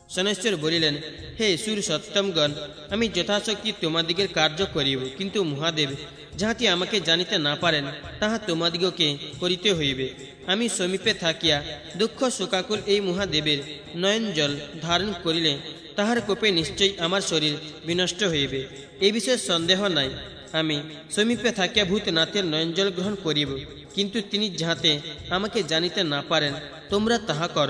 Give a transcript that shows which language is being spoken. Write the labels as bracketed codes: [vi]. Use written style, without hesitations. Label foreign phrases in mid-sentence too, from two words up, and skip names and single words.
[bn] শনৈশ্চর বলিলেন, হে সুরসত্তমগণ, আমি যথাশক্তি তোমাদিগের কার্য করিব, কিন্তু মহাদেব যাহাটি আমাকে জানিতে না পারেন তাহা তোমাদিগকে করিতে হইবে। আমি সমীপে থাকিয়া দুঃখ শোকাকুল এই মহাদেবের নয়ন জল ধারণ করিলে তাহার কোপে নিশ্চয়ই আমার শরীর বিনষ্ট হইবে, এই বিষয়ে সন্দেহ নাই। আমি সমীপে থাকিয়া ভূতনাথের নয়ন জল গ্রহণ করিব, কিন্তু তিনি যাহাতে আমাকে জানিতে না পারেন তোমরা তাহা করো।